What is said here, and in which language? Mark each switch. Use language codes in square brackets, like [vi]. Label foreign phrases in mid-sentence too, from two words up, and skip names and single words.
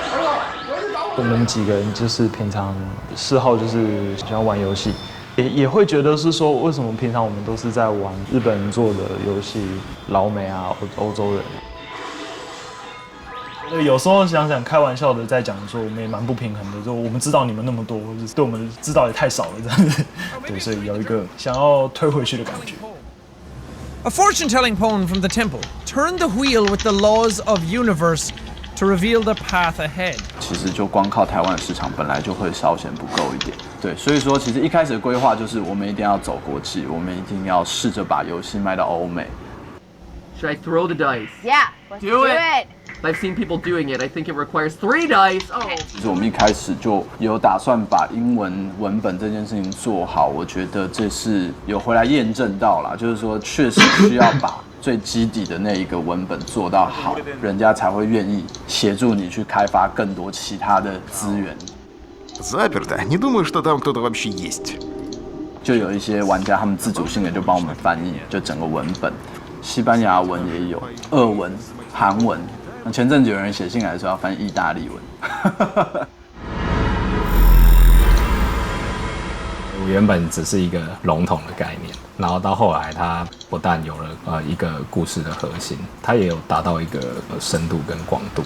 [zh] 我们几个人就是平常嗜好就是喜欢玩游戏，也会觉得是说，为什么平常我们都是在玩日本人做的游戏，老美啊、欧洲人。有时候想想开玩笑的在讲说，我们也蛮不平衡的，就我们知道你们那么多，就是对我们知道也太少了这样子。对，所以有一个想要推回去的感觉。 [en] A fortune-telling poem from the temple. Turn the wheel with the laws of universe to reveal the path ahead. [zh] 其实就光靠台湾的市场本来就会稍显不够一点，对，所以说其实一开始的规划就是我们一定要走国际，我们一定要试着把游戏卖到欧美。 [en] Should I throw the dice? Yeah, let's do it. I've seen people doing it. I think it requires 3 dice. Oh. [zh] 其实我们一开始就有打算把英文文本这件事情做好，我觉得这是有回来验证到啦，就是说确实需要把最基底的那一个文本做到好，人家才会愿意协助你去开发更多其他的资源。 [ru] Заперто. Не думаю, что там кто-то вообще есть. [zh] 就有一些玩家他们自主性的就帮我们翻译，就整个文本，西班牙文也有，俄文、韩文。前阵子有人写信来说要翻意大利文。我原本只是一个笼统的概念，然后到后来它不但有了一个故事的核心，它也有达到一个深度跟广度。